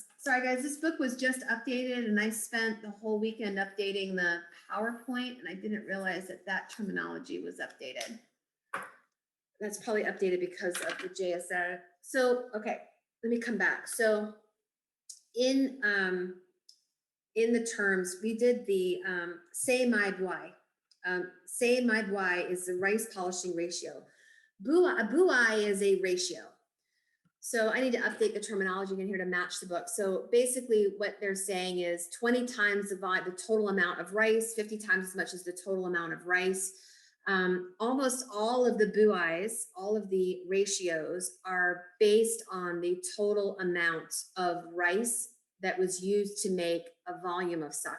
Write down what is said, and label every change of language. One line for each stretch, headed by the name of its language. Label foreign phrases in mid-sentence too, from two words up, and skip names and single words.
English: Sorry, guys, this book was just updated and I spent the whole weekend updating the PowerPoint and I didn't realize that that terminology was updated. That's probably updated because of the JSR. So, okay, let me come back. So in the terms, we did the
Japanese: 精米歩合. 精米歩合
English: is the rice polishing ratio. Buai is a ratio. So I need to update the terminology in here to match the book. So basically what they're saying is 20 times the total amount of rice, 50 times as much as the total amount of rice. Almost all of the buais, all of the ratios are based on the total amount of rice that was used to make a volume of sake.